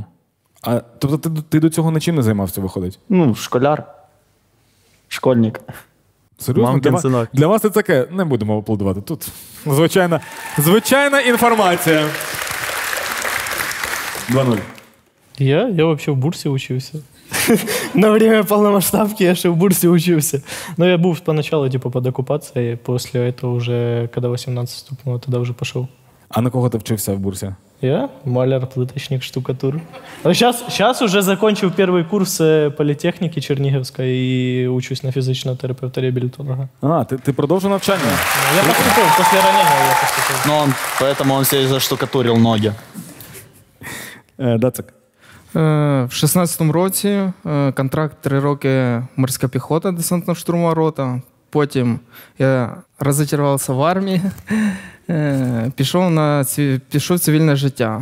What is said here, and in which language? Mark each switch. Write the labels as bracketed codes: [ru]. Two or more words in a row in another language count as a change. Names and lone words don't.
[uk] А тобто ти до цього нічим не займався, виходить? Ну, школяр. Школьник. Серйозно? Для вас це таке? Не будемо аплодувати. Тут звичайна інформація. 2-0. [ru] Я вообще в бурсе учился. На время полномасштабки я ще в бурсе учился. Но я был поначалу типа под оккупацией, после этого уже, когда 18 стукнуло, тогда уже пошел. [uk] А на кого ти вчився в бурсі? [ru] Я маляр, плиточник, штукатур. Сейчас уже закончил первый курс политехники Черниговской и учусь на физичного терапевта-реабилитолога. [uk] А, ти продовжив навчання? [ru] Я поступил, после ранения я поступил. Ну, поэтому он себе заштукатурил ноги. [uk] Дацик. В 16-му році контракт 3 роки морська піхота, десантно-штурмова рота. Потім я розчарувався в армії, пішов в цивільне життя.